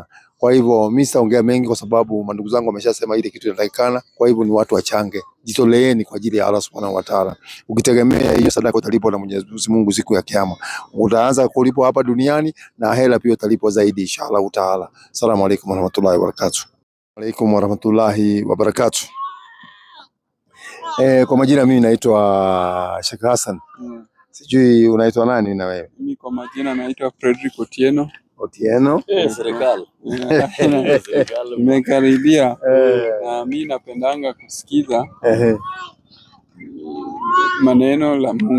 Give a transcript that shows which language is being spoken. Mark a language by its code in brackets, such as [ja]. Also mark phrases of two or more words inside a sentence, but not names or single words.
[sw] Kwa hivyo mimi sitaongea mengi, kwa sababu mandugu zangu wameshasema ile kitu inatakikana. Kwa hivyo ni watu wachange, jitoleeni kwa ajili ya [ar] الله سبحانه وتعالى. [sw] Ukitegemea hiyo sadaka utalipwa na Mwenyezi Mungu siku ya Kiyama. Utaanza kulipwa hapa duniani na hela pia utalipwa zaidi [ar] إن شاء الله تعالى. السلام عليكم ورحمة الله وبركاته. عليكم ورحمة الله وبركاته. [sw] Kwa majina mimi naitwa Sheikh Hassan. Sijui unaitwa nani na wewe? Mimi kwa majina naitwa Fredrick Otieno. Otieno. Serikali. Nimekaribia. Na mimi napendanga kusikiza maneno la Mungu.